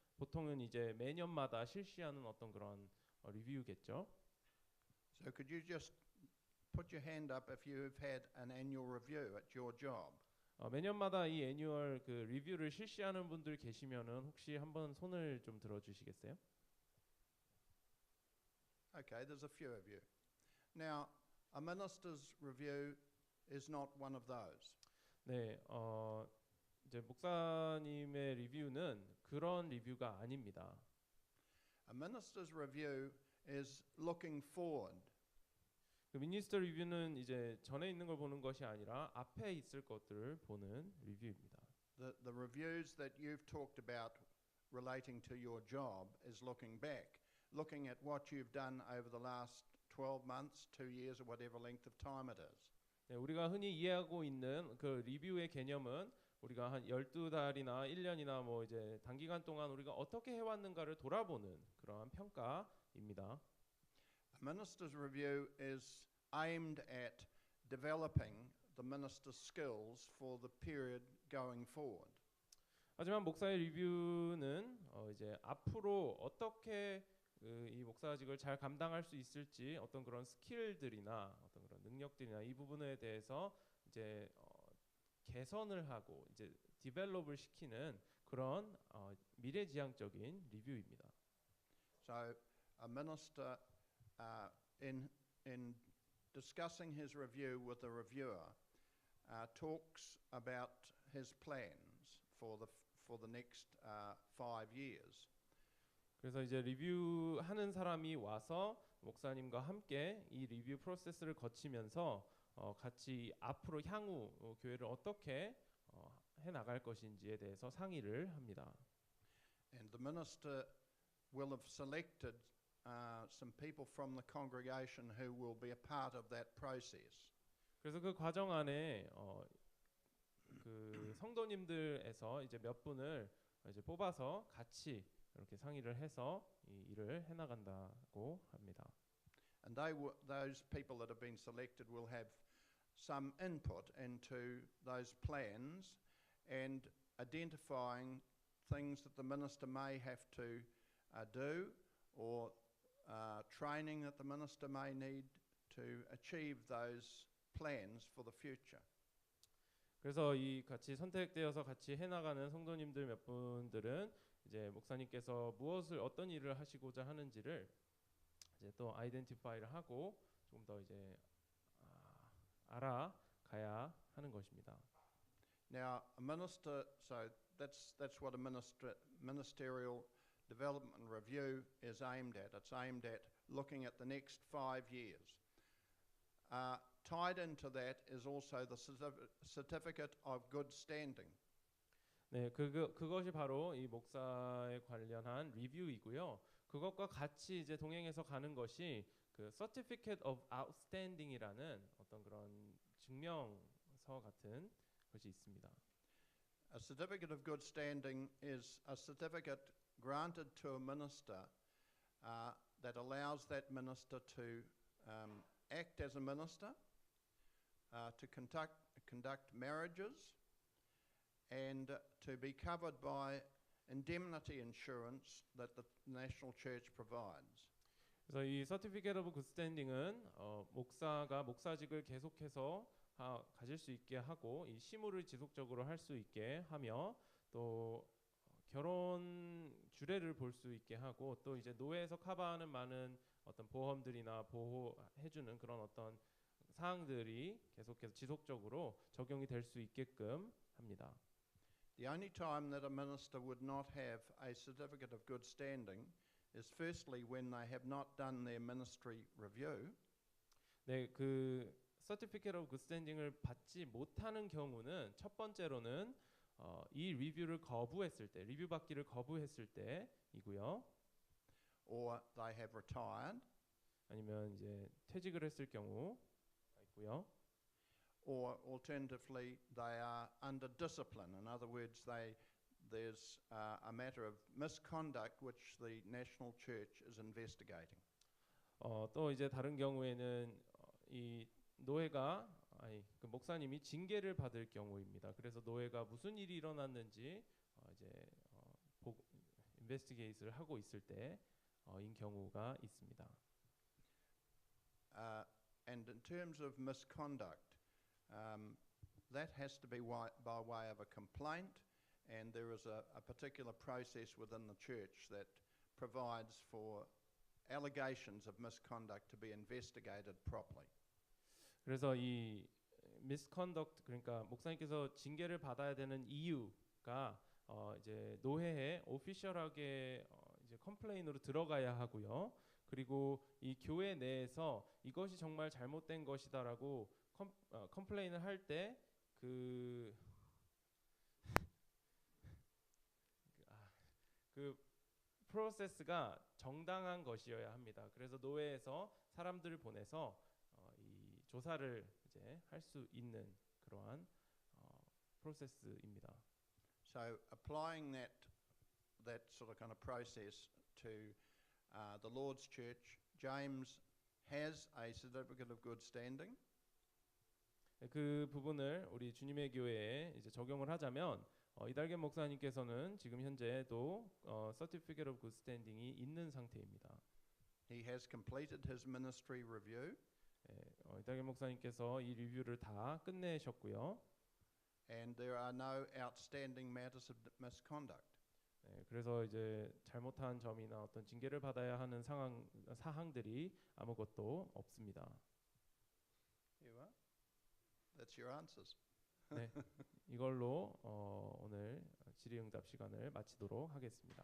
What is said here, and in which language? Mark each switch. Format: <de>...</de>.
<ko>보통은 이제 매년마다 실시하는 어떤 그런 리뷰겠죠.</ko> <en>So could you just put your hand up if you've had an annual review at your job?</en> <ko>매년마다 이 애뉴얼 그 리뷰를 실시하는 분들 계시면은 혹시 한번 손을 좀 들어 주시겠어요?</ko> <en>Okay, there's a few of you. Now, a minister's review is not one of those.</en> <ko>네, 이제 목사님의 리뷰는 그런 리뷰가 아닙니다.</ko> <en>A minister's review is looking forward.</en> <ko>그 미니스터 리뷰는 이제 전에 있는 걸 보는 것이 아니라 앞에 있을 것들을 보는 리뷰입니다.</ko> <en>The reviews that you've talked about relating to your job is looking back, looking at what you've done over the last 12 months, 2 years, or whatever length of time it is.</en> <ko>네, 우리가 흔히 이해하고 있는 그 리뷰의 개념은 우리가 한 12달이나 1년이나 뭐 이제 단기간 동안 우리가 어떻게 해왔는가를 돌아보는 그러한 평가입니다.</ko> <en>A minister's review is aimed at developing the minister's skills for the period going forward.</en> <ko>하지만 목사의 리뷰는 이제 앞으로 어떻게 이 목사직을 잘 감당할 수 있을지 어떤 그런 스킬들이나 어떤 그런 능력들이나 이 부분에 대해서 이제 개선을 하고 이제 디벨롭을 시키는 그런 미래지향적인 리뷰입니다.</ko> <en>So a minister in discussing his review with the reviewer talks about his plans for the next 5 years.</en> <ko>그래서 이제 리뷰하는 사람이 와서 목사님과 함께 이 리뷰 프로세스를 거치면서 같이 앞으로 향후 교회를 어떻게 해 나갈 것인지에 대해서 상의를 합니다.</ko> <en>And the minister will have selected some people from the congregation who will be a part of that process.</en> <ko>그래서 그 과정 안에 그 성도님들에서 이제 몇 분을 이제 뽑아서 같이 이렇게 상의를 해서 이 일을 해 나간다고 합니다.</ko> <en>And those people that have been selected will have some input into those plans and identifying things that the minister may have to do or training that the minister may need to achieve those plans for the future.</en> <ko>그래서 이 같이 선택되어서 같이 해 나가는 성도님들 몇 분들은 이제 목사님께서 무엇을 어떤 일을 하시고자 하는지를 이제 또 아이덴티파이를 하고 조금 더 이제 알아가야 하는 것입니다.</ko> <en>Now, a minister, so that's what a ministerial development review is aimed at. It's aimed at looking at the next 5 years. Tied into that is also the certificate of good standing.</en> <ko>네, 그것이 바로 이 목사에 관련한 리뷰이고요. 그것과 같이 이제 동행해서 가는 것이 그 Certificate of Outstanding이라는 어떤 그런 증명서 같은 것이 있습니다.</ko> <en>A certificate of good standing is a certificate granted to a minister that allows that minister to act as a minister, to conduct marriages, and to be covered by indemnity insurance that the national church provides.</en> <ko>그래서 이 Certificate of Good Standing은 목사가 목사직을 계속해서 가질 수 있게 하고 이 시무를 지속적으로 할 수 있게 하며 또 결혼 주례를 볼 수 있게 하고 또 이제 노예에서 커버하는 많은 어떤 보험들이나 보호해주는 그런 어떤 사항들이 계속해서 지속적으로 적용이 될 수 있게끔 합니다.</ko> <en>The only time that a minister would not have a certificate of good standing is firstly when they have not done their ministry review.</en> <ko>네, 그 Certificate of Good Standing을 받지 못하는 경우는 첫 번째로는 이 리뷰를 거부했을 때, 리뷰 받기를 거부했을 때이고요.</ko> <en>Or they have retired.</en> <ko>아니면 이제 퇴직을 했을 경우가 있고요.</ko> <en>Or alternatively, they are under discipline. In other words, there's a matter of misconduct which the national church is investigating.</en> <ko>또 이제 다른 경우에는 이 노예가 그 목사님이 징계를 받을 경우입니다. 그래서 노예가 무슨 일이 일어났는지 이제 인베스티게이트를 하고 있을 때인 경우가 있습니다.</ko> <en>And in terms of misconduct, that has to be by way of a complaint, and there is a particular process within the church that provides for allegations of misconduct to be investigated properly.</en> <ko>그래서 이 misconduct 그러니까 목사님께서 징계를 받아야 되는 이유가 이제 노회에 오피셜하게 이제 컴플레인으로 들어가야 하고요. 그리고 이 교회 내에서 이것이 정말 잘못된 것이다라고 컴플레인을 할 때 그 프로세스가 정당한 것이어야 합니다. 그래서 노회에서 사람들을 보내서 이 조사를 이제 할 수 있는 그러한 프로세스입니다.</ko> <en>So applying that sort of kind of process to the Lord's Church, James has a certificate of good standing.</en> <ko>그 부분을 우리 주님의 교회에 이제 적용을 하자면 이달겐 목사님께서는 지금 현재도 Certificate of Good Standing이 있는 상태입니다.</ko> <en>He has completed his ministry review.</en> <ko>이달겐 목사님께서 이 리뷰를 다 끝내셨고요.</ko> <en>And there are no outstanding matters of misconduct.</en> <ko>그래서 이제 잘못한 점이나 어떤 징계를 받아야 하는 사항들이 아무것도 없습니다.</ko> <en>You are? That's your answers.</en> <ko>네, 이걸로 오늘 질의응답 시간을 마치도록 하겠습니다.</ko>